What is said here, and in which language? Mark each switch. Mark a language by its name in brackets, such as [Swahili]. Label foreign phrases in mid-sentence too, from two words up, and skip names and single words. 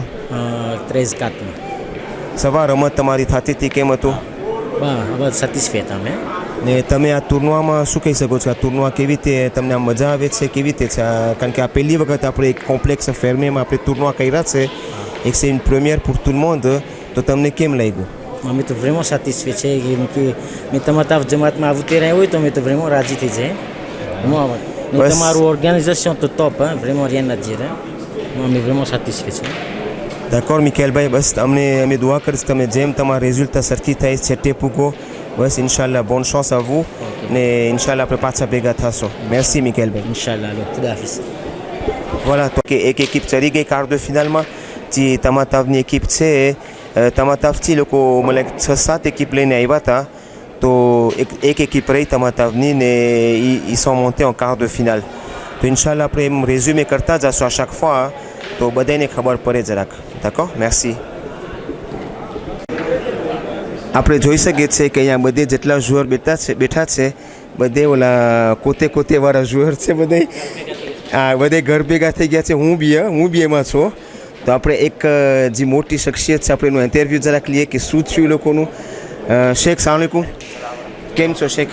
[Gujarati] 13-4 સવાર રમત તમારી થતી હતી કેમ હતું હવે સેટિસ્ફાઈ હતા અમે ને તમે આ ટુર્નામાં શું કહી શકો છો આ ટુર્નામાં કેવી રીતે તમને આ મજા આવે છે કેવી રીતે છે કારણ કે આ પહેલી વખત આપણે એક કોમ્પ્લેક્સ ફેરમેમાં આપણે ટુર્ના કર્યા છે એક [French] c'est une première pour tout le monde [Gujarati] તો તમને કેમ લાગ્યું અમે તો [French] vraiment satisfait [Gujarati] છે કેમ કે મેં તમારા જમાતમાં આવું તેરાય હોય તો મેં તો vraiment રાજી થઈ જાય ને તમારું ઓર્ગેનાઇઝેશન તો ટોપ [French] vraiment rien à dire [Gujarati] અમે [French] vraiment satisfait [Gujarati] છે d'accord મિકેલભાઈ બસ અમે દુઆ કરીશ તમે જેમ તમારા રિઝલ્ટ સરખી થાય છેટે પૂગો બસ ઇન્શાલ્લાહ [French] bonne chance à vous [Gujarati] ને ઇન્શાલ્લાહ આપણે પાછા ભેગા થશો merci મિકેલભાઈ ઇન્શાલ્લાહ ખુદા હાફિઝ voilà તો કે એક એકિપ ચડી ગઈ ક્વાર્ટ de finalમાં જે તમાતાવની એકિપ છે તમાતાવથી લોકો મને 6-7 એકિપ લઈને આવ્યા હતા તો એક એકિપ રહી તમાતાવની ને [French] ils sont montés en quart de finale [Gujarati] તો ઇન્શાલ્લાહ આપણે એમ રેઝ્યુમે કરતા જશું [French] à chaque fois [Gujarati] તો બધાને ખબર પડે જરાક [French] d'accord merci [Gujarati] આપણે જોઈ શકીએ છીએ કે અહીંયા બધે જેટલા જુઅર બેઠા છે બધે ઓલા કોતે વાળા જુઅર છે બધે ઘર ભેગા થઈ ગયા છે હું બી એમાં છું તો આપણે એક જે મોટી શખ્સિયત છે આપણે એનું ઇન્ટરવ્યૂ જરાક લઈએ કે શું થયું એ લોકોનું શેખ સલામ અલૈકુમ કેમ છો શેખ